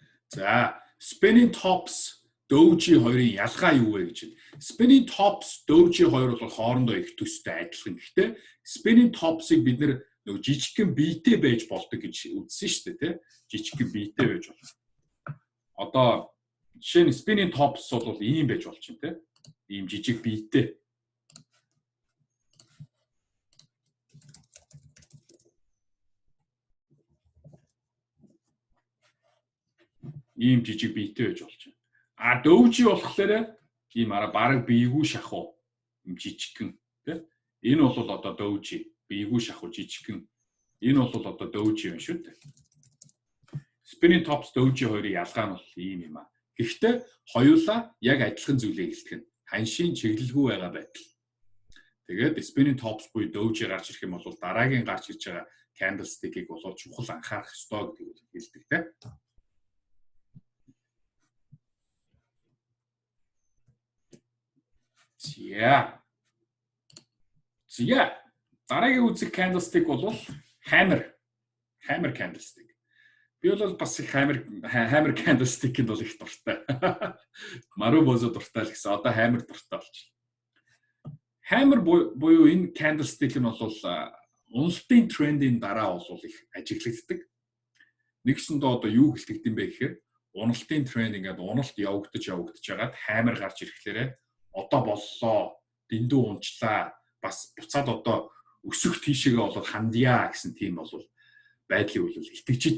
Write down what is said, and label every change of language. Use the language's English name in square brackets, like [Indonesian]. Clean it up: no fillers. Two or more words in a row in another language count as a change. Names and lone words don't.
[Mongolian] За, [English] spinning tops [Mongolian] doji хоёрын ялгаа юу вэ гэж байна. [English] Spinning tops [Mongolian] doji хоёр бол хоорондоо их төстэй адилхан. Гэхдээ [English] spinning tops- [Mongolian] ыг бид нөгөө жижигхэн биетэй байж болдог гэж үзсэн шүү дээ, тий? Жижигхэн биетэй байж болно. Одоо жишээ нь [English] spinning tops [Mongolian] бол ийм байж болж байна, тий? Ийм жижиг биетэй. Ийм жижиг биетэй байж болж байна. А doji болохоор ийм бараг биегүй шахуу юм жижигхэн, тий? Энэ бол одоо doji биегүй шахуу жижигхэн. Энэ бол одоо doji юм шүү дээ. [English] Spinning tops [Mongolian] doji хоёрын ялгаа нь бол ийм юм аа. Гэхдээ хоёулаа яг адилхан зүйлээ хэлдэг нь ханшийн чиглэлгүй байгаа байдал. Тэгээд [English] spinning tops [Mongolian] буюу doji гарч ирэх юм бол дараагийн гарч ирж байгаа candlestick-ийг бол чухал анхаарах ёстой гэдгийг хэлдэг те. Зя. Дараагийн үзэх candlestick бол [English] hammer candlestick. [Mongolian] Би бол бас их [English] hammer candlestick- [Mongolian] д бол их дуртай. Маруу бозо дуртай л гэсэн. Одоо hammer дуртай болчихлоо. Hammer буюу энэ candlestick нь бол уналтын трендийн дараа бол их ажиглагддаг. Нэгсэндээ одоо юу хэлдэг юм бэ гэхээр уналтын тренд ингээд уналт явагдаж жагаад hammer гарч ирэхлээрээ одоо боллоо, дэндүү унчлаа, бас буцаад одоо өсөх тийшээгээ болоод хандъя гэсэн тийм бол байдлыг бол итгэж идэг.